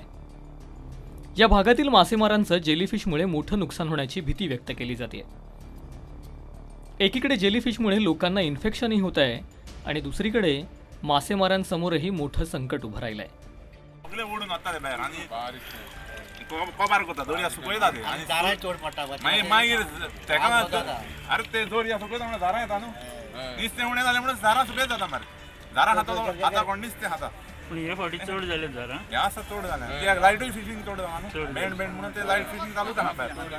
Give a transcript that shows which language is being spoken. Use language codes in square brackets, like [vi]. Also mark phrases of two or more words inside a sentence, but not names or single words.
[mr] या भागातील मासेमारांचं जेलीफिशमुळे मोठं नुकसान होण्याची भीती व्यक्त केली जाते. एकीकडे जेलीफिशमुळे लोकांना इन्फेक्शनही होत आहे आणि दुसरीकडे मासेमारांसमोरही मोठं संकट उभं राहिलंय. [kok] ओढून आता बाहेर आणि कबार करता दोरी सुकयता आणि जारा चोड पडटा मागीर तेका अरे ते दोरी सुकयता म्हणून जारा येता न्हू नुस्तें उणें जालें म्हणून जारा सुकयत जाता मरे. जारा खाता कोण नुस्तें खाता पूण हे फावटी चड जाले जारा हे आसा चड जालें कित्याक लायटूय फिशींग चड जाता न्हू बँड म्हणून ते [en] light fishing [kok] चालूच आहा भायर.